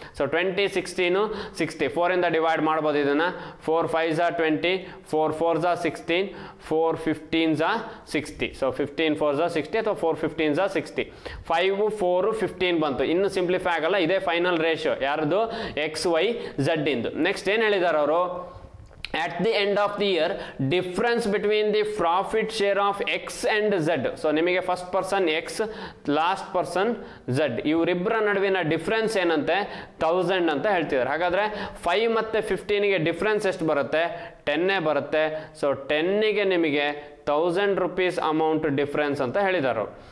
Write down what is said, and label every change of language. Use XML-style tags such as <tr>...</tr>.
<kn>So 20 16 60 4ಇಂದ divide ಮಾಡ್ಬೋದು ಇದನ್ನು. 4 5 20, 4 4 16, 4 15 60. So 15 4 60 ಅಥವಾ 4 15 60. 5 4 15 ಬಂತು. ಇನ್ನು ಸಿಂಪ್ಲಿಫೈ ಆಗಲ್ಲ, ಇದೇ ಫೈನಲ್ ರೇಷಿಯೋ ಯಾರ್ದು ಎಕ್ಸ್ ವೈ ಝಡ್ ಇಂದು.</kn> <en>next</en> <kn>ಏನು ಹೇಳಿದ್ದಾರೆ ಅವರು,</kn> <en>at the end of the year difference between the profit share of x and z.</en> <kn>So ನಿಮಗೆ first person x, last person z, ಇವರಿಬ್ಬರ ನಡುವಿನ ಡಿಫ್ರೆನ್ಸ್ ಏನಂತೆ 1000 ಅಂತ ಹೇಳ್ತಿದ್ದಾರೆ. ಹಾಗಾದ್ರೆ 5 ಮತ್ತು 15ಗೆ ಡಿಫ್ರೆನ್ಸ್ ಎಷ್ಟು ಬರುತ್ತೆ, 10 ಬರುತ್ತೆ. ಸೊ 10ಗೆ ನಿಮಗೆ 1000 rupees ಅಮೌಂಟ್ ಡಿಫ್ರೆನ್ಸ್ ಅಂತ ಹೇಳಿದರು.</kn>